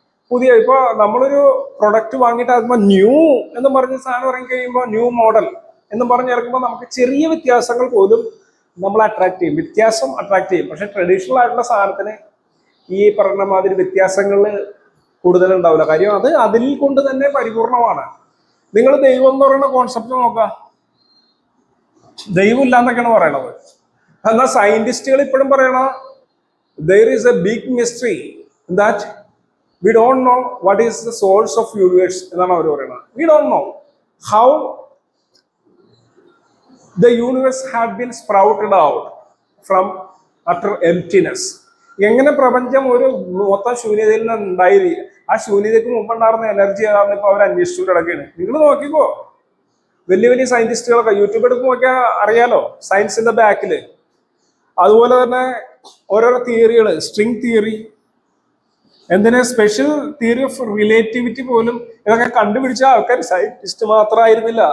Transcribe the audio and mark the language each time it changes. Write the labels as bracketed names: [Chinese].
[Malayalam] ഇപ്പൊ നമ്മളൊരു പ്രൊഡക്റ്റ് വാങ്ങിയിട്ട് അതിപ്പോ ന്യൂ എന്ന് പറഞ്ഞ സാധനം ഇറങ്ങി കഴിയുമ്പോൾ, ന്യൂ മോഡൽ എന്ന് പറഞ്ഞിറക്കുമ്പോൾ നമുക്ക് ചെറിയ വ്യത്യാസങ്ങൾ പോലും നമ്മളെ അട്രാക്ട് ചെയ്യും. വ്യത്യാസം അട്രാക്ട് ചെയ്യും. പക്ഷെ ട്രഡീഷണൽ ആയിട്ടുള്ള സാധനത്തിന് ഈ പറഞ്ഞ മാതിരി വ്യത്യാസങ്ങൾ കൂടുതൽ ഉണ്ടാവില്ല. കാര്യം അത് അതിൽ കൊണ്ട് തന്നെ പരിപൂർണമാണ്. നിങ്ങൾ ദൈവം എന്ന് പറയുന്ന കോൺസെപ്റ്റ് നോക്കുക, ദൈവം ഇല്ല എന്നൊക്കെയാണ് പറയണത്. എന്നാൽ സയന്റിസ്റ്റുകൾ ഇപ്പോഴും പറയണ [English] there is a big mystery that we don't know what is the source of universe [Malayalam] എന്നാണ് അവർ പറയുന്നത്. [English] We don't know how the universe had been sprouted out from utter emptiness. [Malayalam] എങ്ങനെ പ്രപഞ്ചം ഒരു മൊത്തം ശൂന്യതയിൽ നിന്ന് ഉണ്ടായി, ആ ശൂന്യതയ്ക്ക് മുമ്പുണ്ടായിരുന്ന എനർജി ഏതാണെന്ന് ഇപ്പൊ അവർ അന്വേഷിച്ചു കിടക്കുകയാണ്. നിങ്ങൾ നോക്കിക്കോ, വലിയ വലിയ സയന്റിസ്റ്റുകളൊക്കെ യൂട്യൂബ് എടുത്ത് നോക്കിയാൽ അറിയാലോ, സയൻസിന്റെ ബാക്കില്. അതുപോലെ തന്നെ ഓരോരോ തിയറികൾ, സ്ട്രിങ് തിയറി, എന്തിനാ സ്പെഷ്യൽ തിയറി ഓഫ് റിലേറ്റിവിറ്റി പോലും ഇതൊക്കെ കണ്ടുപിടിച്ച ആൾക്കാർ സയന്റിസ്റ്റ് മാത്രമായിരുന്നില്ല.